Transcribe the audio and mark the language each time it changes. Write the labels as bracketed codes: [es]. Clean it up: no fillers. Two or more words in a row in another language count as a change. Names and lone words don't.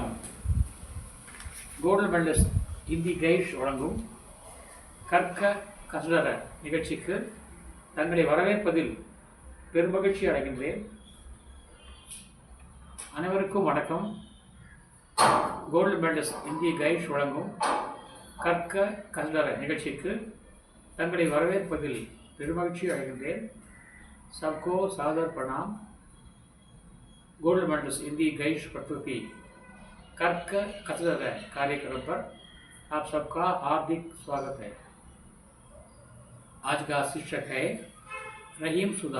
[ta] கோல்டன் மெடலிஸ்ட் இந்தி கைஷ் வழங்கும் கற்க கசடர நிகழ்ச்சிக்கு தங்களை வரவேற்பதில் பெருமகிழ்ச்சி அடைகின்றேன். அனைவருக்கும் வணக்கம். கோல்டன் மெடலிஸ்ட் இந்தி கைஷ் வழங்கும் கற்க கசடர நிகழ்ச்சிக்கு தங்களை வரவேற்பதில் பெருமகிழ்ச்சி அடைகின்றேன். [hi] सबको सादर प्रणाम. गोल्ड मेडलिस्ट हिंदी गाइड प्रस्तुति कर्क कचरा कार्यक्रम पर आप सबका हार्दिक स्वागत है. आज का शीर्षक है रहीम सुधा.